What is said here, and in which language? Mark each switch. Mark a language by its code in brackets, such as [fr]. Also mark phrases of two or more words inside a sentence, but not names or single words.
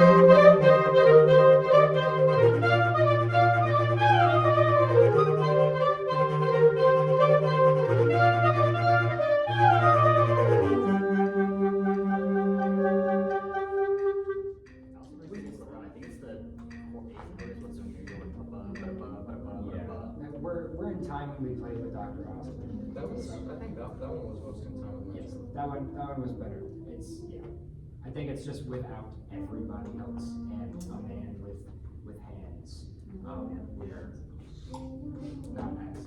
[en] I also think it's the one. I think it's the eighth note is what's in here. You're like ba ba ba ba ba ba Yeah, ba. we're in time when we played with Dr. Austin. That was, I think that one was most in time with Yes, myself. that one was better. It's, yeah. I think it's just without everybody else and a man with hands. We're not as.